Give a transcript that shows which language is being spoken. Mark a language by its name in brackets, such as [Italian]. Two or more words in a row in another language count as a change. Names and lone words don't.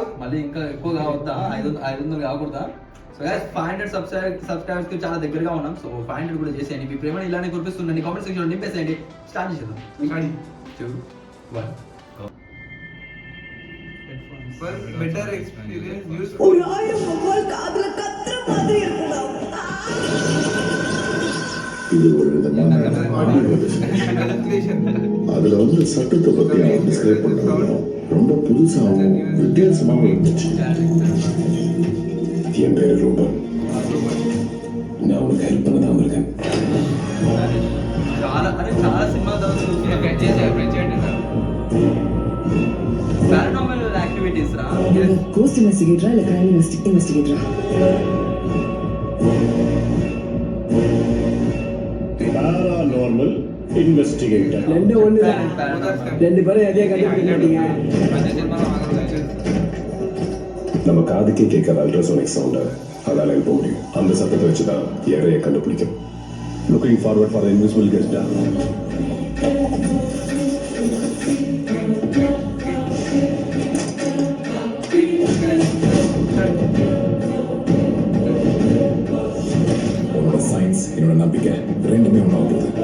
[Telugu] మళ్ళీ ఇంకా ఎక్కువ కావద్దా 500 కాకూడదా. [English] so guys [Telugu] 500 సబ్స్క్రైబర్స్ కి చాలా దగ్గరగా ఉన్నాం. సో 500 కూడా చేసేయండి. మీ ప్రేమను ఇలానే కురిపిస్తుండండి. [English] comment section [Telugu] లో నింపేసేయండి. స్టార్ట్ చేసేద్దాం. 2 1 [English] better experience use [Tamil] ஒரு ஆயிரம் வௌவால் காதுல கத்துற மாதிரி இருக்குடா. இது ஒரு விதமான வென்டிலேஷன். அதுல வந்து சட்டத்தை பத்தி அவன் டிஸ்கிரைப் பண்ணாங்க. ரொம்ப புதுசாகவும் வித்தியாசமாகவும் இருந்துச்சு. என் பேரு ரூபன். நான் உனக்கு ஹெல்ப் பண்ண தான் இருக்கேன். [Telugu] చాలా సినిమా [English] paranormal activities [Telugu] రా. [English] ghost investigator [Tamil] இல்ல [English] crime investigator? paranormal investigator. [Tamil] ரெண்டு ஒண்ணுதான். ரெண்டு பேரும் எதைய கண்டுபிடிக்க [Telugu] అదే సినిమాలో మాత్రం [Tamil] நம்ம காதுக்கே கேட்காத [English] ultrasonic sound [Tamil] அதால எழுப்ப முடியும். அந்த சத்தத்தை வச்சுதான் இறைய கண்டுபிடிக்கும். [English] looking forward for invisible guest. [Tamil] உன்னோட சயின்ஸ் என்னோட நம்பிக்கை ரெண்டுமே ஒன்றா போகுது.